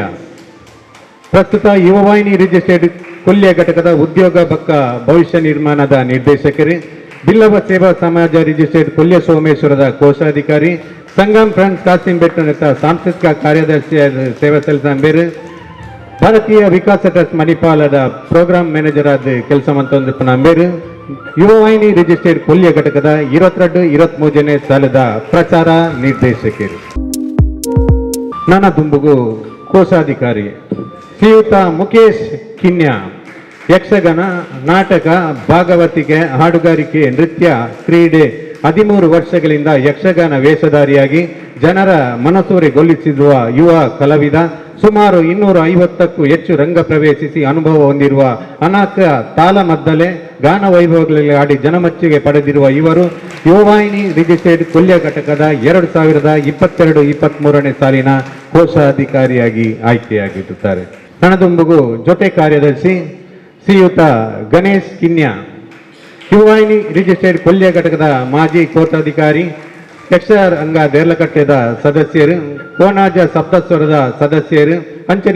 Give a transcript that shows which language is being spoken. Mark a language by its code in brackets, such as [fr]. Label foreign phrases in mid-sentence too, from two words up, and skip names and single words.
[tcy] ಪ್ರಸ್ತುತ ಯುವವಾಹಿನಿ ರಿಜಿಸ್ಟರ್ಡ್ ಕೊಲ್ಯ ಘಟಕದ ಉದ್ಯೋಗ ಬಕ್ಕ ಭವಿಷ್ಯ ನಿರ್ಮಾಣದ ನಿರ್ದೇಶಕರು, ಬಿಲ್ಲವ ಸೇವಾ ಸಮಾಜ ರಿಜಿಸ್ಟರ್ಡ್ ಕೊಲ್ಯ ಸೋಮೇಶ್ವರದ ಕೋಶಾಧಿಕಾರಿ ಸಂಗಮ್ ಫ್ರೆಂಡ್ಸ್ ಕಾಸಿಂ ಬೆಟ್ಟನತ್ತ ಸಾಂಸ್ಕೃತಿಕ ಕಾರ್ಯದರ್ಶಿಯಾದ ಸೇವೆ ಸಲ್ಲಿಸಿದ ಬೇರೆ ಭಾರತೀಯ ವಿಕಾಸ ಟ್ರಸ್ಟ್ ಮಣಿಪಾಲದ [en] program manager [tcy] ಆದ ಕೆಲಸ ಮಂತೊಂದು ನಂಬೇರು ಯುವವಾಹಿನಿ ರಿಜಿಸ್ಟರ್ಡ್ ಕೊಲ್ಯ ಘಟಕದ 22-23ನೇ ಸಾಲದ ಪ್ರಚಾರ ನಿರ್ದೇಶಕರು ನನ್ನ ದುಂಬುಗು ಕೋಶಾಧಿಕಾರಿ ಶ್ರೀಯುತ ಮುಖೇಶ್ [kn] ಕಿನ್ಯಾ ಯಕ್ಷಗಾನ ನಾಟಕ ಭಾಗವತಿಕೆ ಹಾಡುಗಾರಿಕೆ ನೃತ್ಯ ಕ್ರೀಡೆ 13 ವರ್ಷಗಳಿಂದ ಯಕ್ಷಗಾನ ವೇಷಧಾರಿಯಾಗಿ ಜನರ ಮನಸೂರೆಗೊಳಿಸಿರುವ ಯುವ ಕಲಾವಿದ ಸುಮಾರು 250ಕ್ಕೂ ಹೆಚ್ಚು ರಂಗ ಪ್ರವೇಶಿಸಿ ಅನುಭವ ಹೊಂದಿರುವ ಅನೇಕ ತಾಳಮದ್ದಲೆ ಗಾನ ವೈಭವಗಳಲ್ಲಿ ಆಡಿ ಜನಮೆಚ್ಚುಗೆ ಪಡೆದಿರುವ ಇವರು ಯುವವಾಹಿನಿ ರಿಜಿಸ್ಟರ್ಡ್ ಕೊಲ್ಯ ಘಟಕದ 2022-23ನೇ ಸಾಲಿನ ಕೋಶಾಧಿಕಾರಿಯಾಗಿ ಆಯ್ಕೆಯಾಗಿರುತ್ತಾರೆ. [tcy] ಕಣದುಂಬುಗು ಜೊತೆ ಕಾರ್ಯದರ್ಶಿ ಶ್ರೀಯುತ ಗಣೇಶ್ ಕಿನ್ಯಾ ಯುವವಾಹಿನಿ ರಿಜಿಸ್ಟರ್ಡ್ ಕೊಲ್ಯ ಘಟಕದ ಮಾಜಿ ಕೋಶಾಧಿಕಾರಿ ಯಕ್ಷರಂಗ ದೇರ್ಲಕಟ್ಟೆದ ಸದಸ್ಯರು ಕೋನಾಜ ಸಪ್ತಸ್ವರದ ಸದಸ್ಯರು ಅಂಚನೆ